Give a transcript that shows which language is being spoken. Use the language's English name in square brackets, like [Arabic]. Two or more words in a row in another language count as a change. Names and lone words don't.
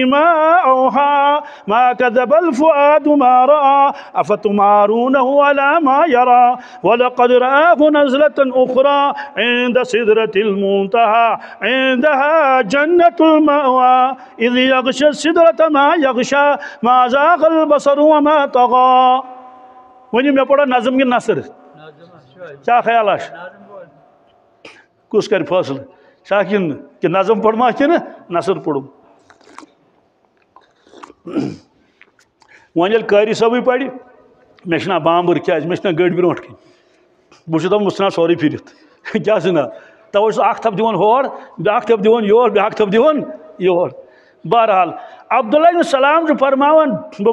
[Arabic] ما أوحى ما كذب الفؤاد ما رأى أفتمارونه على ما يرى ولقد رآه نزلة أخرى عند سدرة المنتهى عندها جنة المأوى إذ يغشى السدرة ما يغشى ما زاغ البصر وما طغى [Kashmiri] ونی مے پڑھو نظم کِنہٕ نثر کیا خیال کس کر فٲصلہٕ چھا کہ نظم پڑھما کِنہٕ نثر پڑھم وۄنۍ ییٚلہِ قٲری صٲبٕے پرِ مےٚ چھُ ناو بامبر کیٛازِ مےٚ چھُ ناو گٔڑۍ برونٛٹھ کِنۍ بہٕ چھُس دپان بہٕ ژھٕنان سورُے پھِرِتھ کیٛاہ چھُ ناو توے چھُس اکھ تھپھ دِوان ہور بیٛاکھ تھپھ دِوان یور بیٛاکھ تھپھ دِوان یور بہرحال عبداللہ ابن سلام چھُ فرماوان بہٕ